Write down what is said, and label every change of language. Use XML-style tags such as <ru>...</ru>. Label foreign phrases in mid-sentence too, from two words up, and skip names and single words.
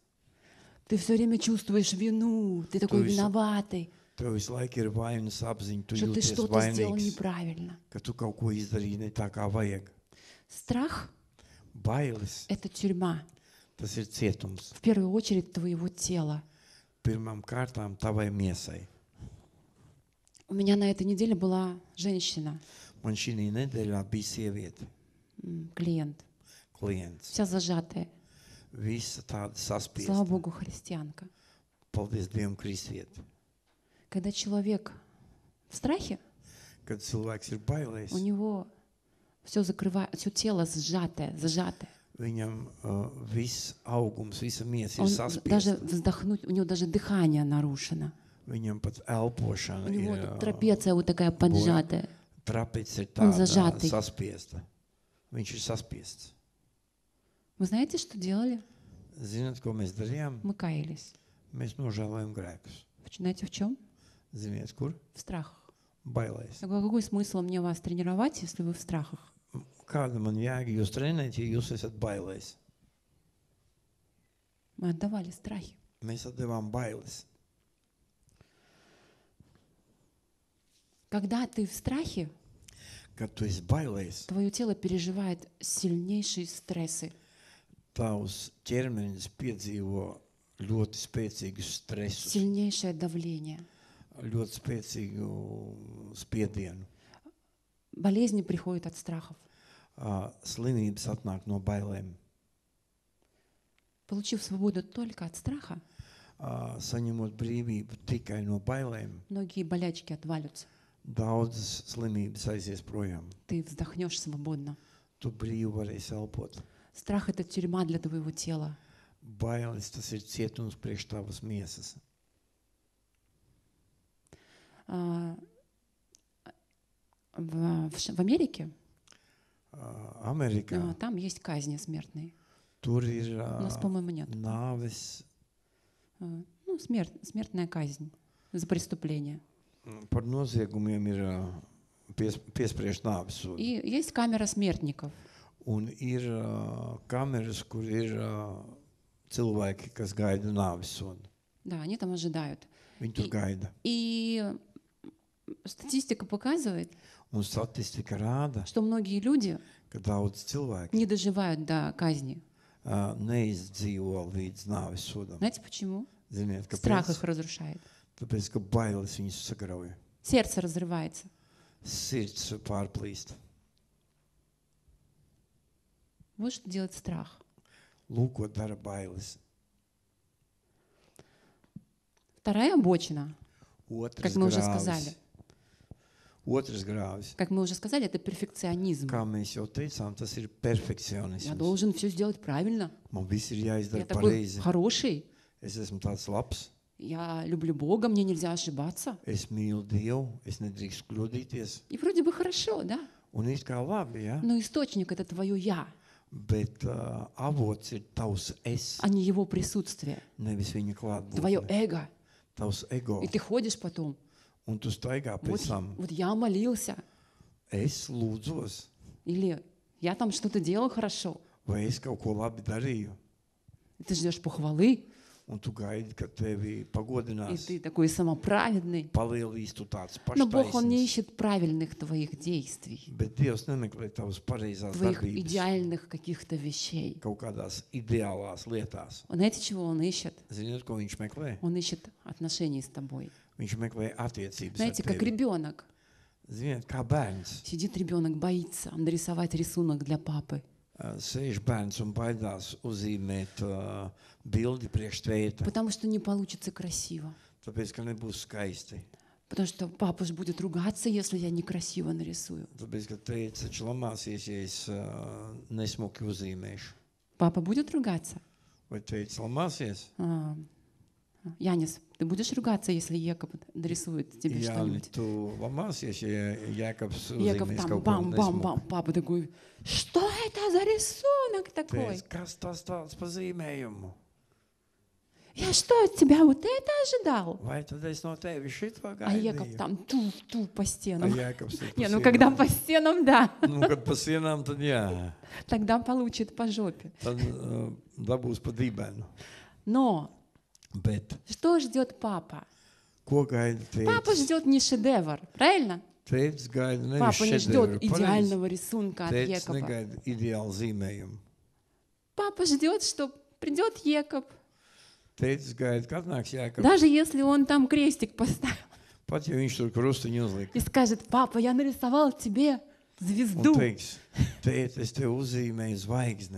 <ru>ты все время чувствуешь вину, ты такой есть- виноватый,</ru> <lv>Tev visu laiku ir vainas apziņa, tu</lv> <ru>что ты</ru> <lv>jūties</lv> <ru>что-то сделал</ru> <lv>vainīgs,</lv> <ru>неправильно.</ru> <lv>ka tu kaut ko izdarīji ne tā, kā vajag.</lv> <ru>Страх</ru> <lv>Bailes,</lv> <ru>– это тюрьма,</ru> <lv>tas ir cietums.</lv> <ru>в первую очередь твоего тела.</ru> <lv>Pirmām kārtām tavai miesai.</lv> <ru>У меня на этой неделе была женщина,</ru> <lv>Man šī nedēļā bija sieviete,</lv> <ru>клиент,</ru> <lv>klients.</lv> <ru>вся зажатая.</ru> <lv>Visa tāda</lv> <ru>Слава</ru> <lv>saspiesta.</lv> <ru>Богу, христианка.</ru> <lv>Paldies Dievam, kristieti.</lv> <ru>Когда человек в страхе,</ru> <lv>Kad cilvēks ir bailējis,</lv> <ru>у него все закрывает, все тело сжатое, зажатое.</ru> <lv>viņam viss augums, visa miesa ir</lv> <ru>Он даже</ru> <lv>saspiesta.</lv> <ru>вздохнуть, у него даже дыхание нарушено.</ru> <lv>Viņam pat elpošana</lv> <ru>У него</ru> <lv>ir</lv> <ru>тут трапеция вот такая поджатая.</ru> <lv>trapece ir Un tāda</lv> <ru>zažāti.</ru> <lv>saspiesta. Viņš ir saspiests.</lv> <ru>Вы знаете, что делали?</ru> <lv>Zināt, ko mēs darījām?</lv> <ru>Мы каялись.</ru> <lv>Mēs nožēlojam grēkus.</lv> <ru>Знаете, в чем?</ru> <lv>Ziniet, kur?</lv> <ru>В страхах.</ru> <lv>Bailēs.</lv> <ru>Какой смысл мне вас тренировать, если вы в страхах?</ru> <lv>Kāda man jēga jūs trenēt, ja jūs esat bailēs?</lv> <ru>Мы отдавали страхи.</ru> <lv>Mēs atdevām bailes.</lv> <ru>Когда ты в страхе,</ru> <lv>Kad tu esi bailēs,</lv> <ru>твое тело переживает сильнейшие стрессы.</ru> <lv>tavs ķermenis piedzīvo ļoti spēcīgus stresus,</lv> <ru>Сильнейшее давление.</ru> <lv>ļoti spēcīgu spiedienu.</lv> <ru>Болезни приходят от страхов.</ru> <lv>Slimības atnāk no bailēm.</lv> <ru>Получив свободу только от страха,</ru> <lv>Saņemot brīvību tikai no bailēm,</lv> <ru>многие болячки отвалятся.</ru> <lv>daudzas slimības aizies projām.</lv> <ru>Ты вздохнешь свободно.</ru> <lv>Tu brīvi varēsi elpot.</lv> <ru>Страх – это тюрьма для твоего тела.</ru> <lv>Bailes, tas ir cietums priekš tavas miesas.</lv> <ru>В Америке</ru> <lv>Amerikā</lv> <ru>там есть казни смертные.</ru> <lv>tur ir</lv> <ru>У нас, по-моему, нет.</ru> <lv>nāves,</lv> <ru>Ну, смертная казнь за преступление.</ru> <lv>par noziegumiem ir piespriež nāves sodu.</lv> <ru>И есть камера смертников.</ru> <lv>Un ir kameras, kur ir cilvēki, kas gaida nāves sodu.</lv> <ru>Да, они там ожидают.</ru> <lv>Viņi tur gaida.</lv> <ru>И статистика показывает,</ru> <lv>Un statistika rāda,</lv> <ru>что многие люди</ru> <lv>ka daudz cilvēki</lv> <ru>не доживают до казни.</ru> <lv>neizdzīvo līdz nāves sodam.</lv> <ru>Знаете почему?</ru> <lv>Ziniet,</lv> <ru>Страх</ru> <lv>kāpēc?</lv> <ru>их разрушает.</ru> <lv>Tāpēc, ka bailes viņus sagrauj.</lv> <ru>Сердце разрывается.</ru> <lv>Sirds pārplīst.</lv> <ru>Вот что делает страх.</ru> <lv>Lūk, ko dara bailes.</lv> <ru>Вторая обочина,</ru> <lv>Otrs</lv> <ru>как мы уже</ru> <lv>grāvis.</lv> <ru>сказали,</ru> <lv>Otrs grāvis.</lv> <ru>это перфекционизм.</ru> <lv>Kā mēs jau teicām, tas ir</lv> <ru>Я</ru> <lv>perfekcionisms.</lv> <ru>должен все сделать правильно.</ru> <lv>Man viss ir</lv> <ru>Я</ru> <lv>jāizdara</lv> <ru>такой</ru> <lv>pareizi.</lv> <ru>хороший.</ru> <lv>Es esmu tāds labs.</lv> <ru>Я люблю Бога, мне нельзя ошибаться.</ru> <lv>Es mīlu Dievu. Es nedrīkst kļūdīties.</lv> <ru>И вроде бы хорошо, да?</ru> <lv>Un it kā labi, ja?</lv> <ru>Но источник — это твое «я»,</ru> <lv>Bet avots ir tavs es,</lv> <ru>а не его присутствие.</ru> <lv>nevis viņa</lv> <ru>Твое</ru> <lv>klātbūtne.</lv> <ru>эго.</ru> <lv>Tavs ego.</lv> <ru>И ты ходишь потом.</ru> <lv>Un tu staigā</lv> <ru>Вот,</ru> <lv>pēc tam.</lv> <ru>вот я молился.</ru> <lv>Es lūdzos.</lv> <ru>Или я там что-то делал хорошо.</ru> <lv>Vai es kaut ko labi darīju?</lv> <ru>И ты ждешь похвалы.</ru> <lv>Un tu gaidi, ka tevi</lv> <ru>И</ru> <lv>pagodinās.</lv> <ru>ты такой самоправедный.</ru> <lv>Palielīs tu tāds</lv> <ru>Но Бог, Он не</ru> <lv>paštaisnīgs.</lv> <ru>ищет правильных твоих действий,</ru> <lv>Bet Dievs nemeklē tavas pareizās</lv> <ru>твоих</ru> <lv>darbības</lv> <ru>идеальных каких-то вещей.</ru> <lv>kaut kādās ideālās lietās.</lv> <ru>Знаете, чего Он ищет?</ru> <lv>Ziniet, ko viņš meklē?</lv> <ru>Он ищет отношений с тобой.</ru> <lv>Viņš meklē attiecības ar</lv> <ru>Знаете, как</ru> <lv>tevi.</lv> <ru>ребенок.</ru> <lv>Ziniet, kā bērns.</lv> <ru>Сидит ребенок, боится нарисовать рисунок для папы.</ru> <lv>Sēž bērns un baidās uzzīmēt bildi priekš tēta,</lv> <ru>Потому что не получится красиво.</ru> <lv>tāpēc, ka nebūs skaisti.</lv> <ru>Потому что папа же будет ругаться, если я некрасиво нарисую.</ru> <lv>Tāpēc, ka tēts taču lamāsies, ja es nesmuki uzzīmēšu.</lv> <ru>Папа будет ругаться?</ru> <lv>Vai tēts lamāsies?</lv> <ru>Янис, ты будешь ругаться, если Яков нарисует тебе</ru> <lv>Jā,</lv> <ru>что-нибудь?</ru> <lv>tu lamāsies, ja Jēkabs</lv> <ru>Яков</ru> <lv>uzzīmēs</lv> <ru>там</ru> <lv>kaut ko</lv> <ru>бам-бам-бам.</ru> <lv>nesmuki.</lv> <ru>Папа такой, что это за рисунок такой?</ru> <lv>Tēts, kas tas tāds pa zīmējumu?</lv> <ru>Я что, от тебя вот это ожидал?</ru> <lv>Vai tad es no tevis šito</lv> <ru>А Яков</ru> <lv>gaidīju?</lv> <ru>там ту по</ru> <lv>A</lv> <ru>стенам.</ru> <lv>Jēkabs ir pa</lv> <ru>Не, ну когда</ru> <lv>sienām.</lv> <ru>по стенам, да,</ru> <lv>Nu, kad pa sienām, tad jā.</lv> <ru>тогда получит по жопе.</ru> <lv>Tad dabūs pa dibenu.</lv> <ru>Но</ru> <lv>Bet</lv> <ru>что ждет папа?</ru> <lv>ko gaida</lv> <ru>Папа</ru> <lv>tēvs?</lv> <ru>ждет не шедевр, правильно?</ru> <lv>Tēvs gaida nevis</lv> <ru>Папа не ждет</ru> <lv>šedevru. Pareizi.</lv> <ru>идеального рисунка от</ru> <lv>Tēvs</lv> <ru>Якова.</ru> <lv>negaida ideālu zīmējumu.</lv> <ru>Папа ждет, что придет Яков.</ru> <lv>Tēvs gaida, kad nāks Jēkabs.</lv> <ru>Даже если он там крестик поставил</ru> <lv>Pat ja viņš tur krustiņu uzlika.</lv> <ru>и скажет, папа, я нарисовал тебе</ru> <lv>Un</lv> <ru>звезду,</ru> <lv>teiks, tēt, es tev uzzīmēju zvaigzni.</lv>